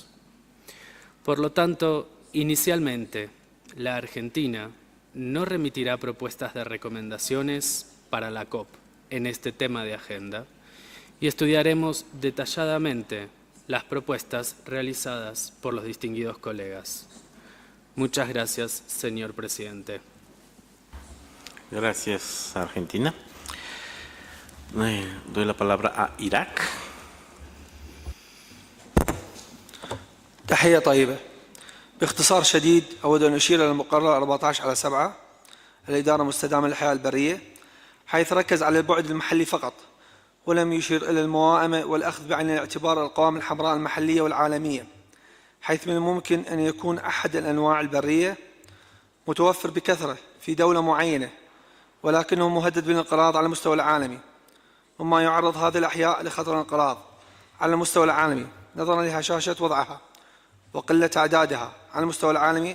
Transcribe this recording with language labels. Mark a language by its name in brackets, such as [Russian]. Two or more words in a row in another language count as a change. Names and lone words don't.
[Spanish] Por lo tanto, inicialmente, la Argentina no remitirá propuestas de recomendaciones para la COP en este tema de agenda y estudiaremos detalladamente las propuestas realizadas por los distinguidos colegas. Muchas gracias, señor presidente. Gracias, Argentina. Doy la palabra a Irak. [Arabic] تحية طيبة. باختصار شديد أود أن أشير إلى المقرر 14/7 الإدارة المستدامة للحياة البرية، حيث ركز على البعد المحلي فقط ولم يشير إلى الموائمة والأخذ بعين الاعتبار القوائم الحمراء المحلية والعالمية، حيث من الممكن أن يكون أحد الأنواع البرية متوفر بكثرة في دولة معينة ولكنه مهدد بالانقراض على المستوى العالمي، مما يعرض هذه الأحياء لخطر الانقراض على المستوى العالمي نظرا لهشاشة وضعها وقلة أعدادها على المستوى العالمي.